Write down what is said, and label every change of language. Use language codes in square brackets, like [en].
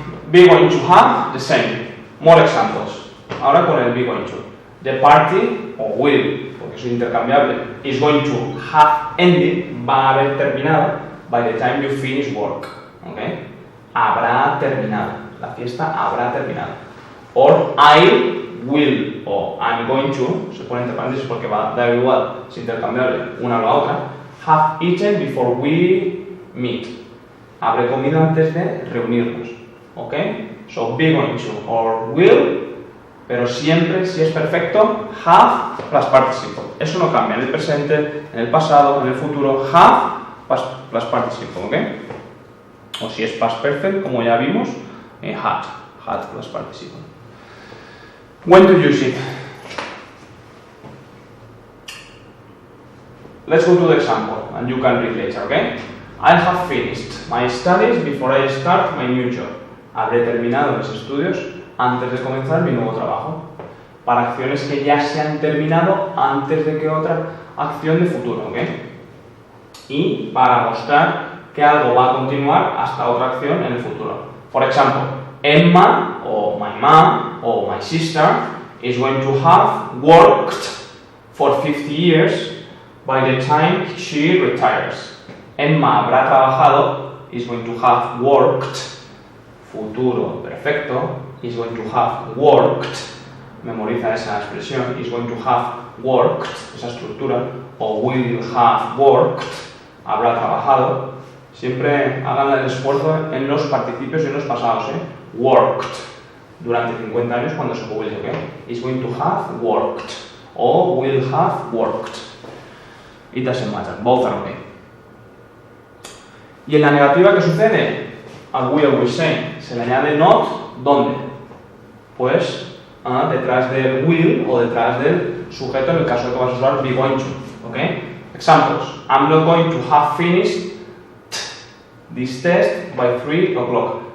[en] Be going to have, the same. More examples. [es] Ahora con el [en] be going to. The party, o will, [es] porque es intercambiable, [en] is going to have ended, [es] va a haber terminado, [en] by the time you finish work. [es] ¿Okay? Habrá terminado. La fiesta habrá terminado. [en] Or I will [es] o I'm going to, se pone entre paréntesis porque va a dar igual, es intercambiable una o la otra, [en] have eaten before we meet. [es] Habré comido antes de reunirnos. [en] ¿Ok? So be going to or will, [es] pero siempre, si es perfecto, [en] have plus participle. [es] Eso no cambia en el presente, en el pasado, en el futuro, [en] have plus participle. ¿Ok? [es] O si es [en] past perfect, [es] como ya vimos, [en] had plus participle. When to use it? Let's go to the example and you can read later, okay? I have finished my studies before I start my new job. [es] Habré terminado mis estudios antes de comenzar mi nuevo trabajo. Para acciones que ya se han terminado antes de que otra acción de futuro, ¿ok? Y para mostrar que algo va a continuar hasta otra acción en el futuro. [en] For example, Emma, or my mom, or my sister is going to have worked for 50 years by the time she retires. [es] Emma habrá trabajado, [en] is going to have worked, futuro perfecto, is going to have worked, [es] memoriza esa expresión, [en] is going to have worked, esa estructura, o will have worked, habrá trabajado. [es] Siempre hagan el esfuerzo en los participios y en los pasados, ¿eh? Worked, durante 50 años cuando se publique, ¿ok? [en] Is going to have worked, [es] o [en] will have worked. It doesn't matter, both are okay. [es] Y en la negativa, ¿qué sucede? [en] As we always say, [es] se le añade not, ¿dónde? Pues detrás del will o detrás del sujeto en el caso de que vas a usar be going to, ¿ok? [en] Examples, I'm not going to have finished this test by 3 o'clock.